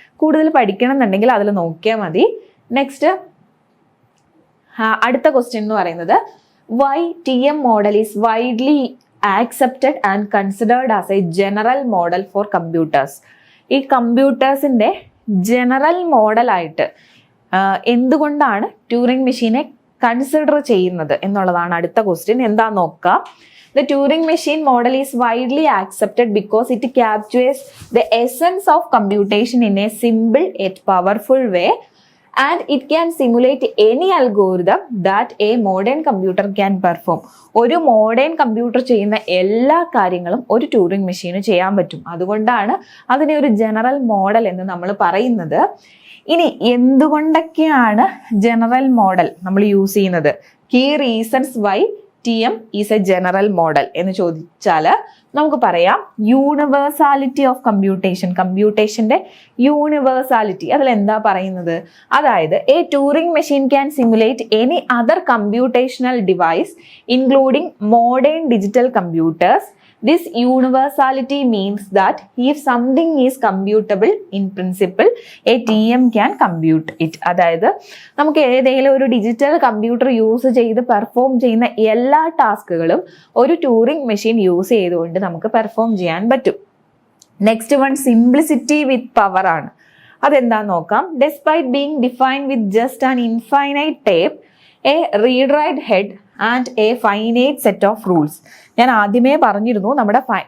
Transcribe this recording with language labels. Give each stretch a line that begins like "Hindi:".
Malayalam: കൂടുതൽ പഠിക്കണം എന്നുണ്ടെങ്കിൽ അതിൽ നോക്കിയാൽ മതി. നെക്സ്റ്റ് അടുത്ത ക്വസ്റ്റ്യൻ എന്ന് പറയുന്നത്,
English: Why TM model is widely accepted and considered as a general model for computers.
Malayalam: ഈ കമ്പ്യൂട്ടേഴ്സിൻ്റെ ജനറൽ മോഡലായിട്ട് എന്തുകൊണ്ടാണ് ട്യൂറിംഗ് മെഷീനെ കൺസിഡർ ചെയ്യുന്നത് എന്നുള്ളതാണ് അടുത്ത ക്വസ്റ്റ്യൻ. എന്താ നോക്കാം.
English: The Turing machine model is widely accepted because it captures the essence of computation in a simple yet powerful way, and it can simulate any algorithm that a modern computer can perform.
Malayalam: ഒരു modern computer ചെയ്യുന്ന എല്ലാ കാര്യങ്ങളും ഒരു Turing മെഷീന് ചെയ്യാൻ പറ്റും. അതുകൊണ്ടാണ് അതിനെ ഒരു ജനറൽ മോഡൽ എന്ന് നമ്മൾ പറയുന്നത്. ഇനി എന്തുകൊണ്ടൊക്കെയാണ് ജനറൽ മോഡൽ നമ്മൾ യൂസ് ചെയ്യുന്നത്?
English: key reasons why TM is a general model
Malayalam: എന്ന് ചോദിച്ചാൽ നമുക്ക് പറയാം, യൂണിവേഴ്സാലിറ്റി ഓഫ് കമ്പ്യൂട്ടേഷന്റെ യൂണിവേഴ്സാലിറ്റി. അതിലെന്താ പറയുന്നത്? അതായത്
English: A Turing machine can simulate any other computational device including modern digital computers. This universality means that if something is computable in principle, a TM can compute it.
Malayalam: അതായത് നമുക്ക് ഏതെങ്കിലും ഒരു digital computer use ചെയ്ത് perform ചെയ്യുന്ന എല്ലാ ടാസ്കുകളും ഒരു Turing machine use ചെയ്തുകൊണ്ട് നമുക്ക് പെർഫോം ചെയ്യാൻ പറ്റും. നെക്സ്റ്റ് വൺ സിംപ്ലിസിറ്റി വിത്ത് പവർ ആണ്. അതെന്താന്ന് നോക്കാം.
English: Despite being defined with just an infinite tape, a read write head and a finite set of rules.
Malayalam: ഞാൻ ആദ്യമേ പറഞ്ഞിരുന്നു നമ്മുടെ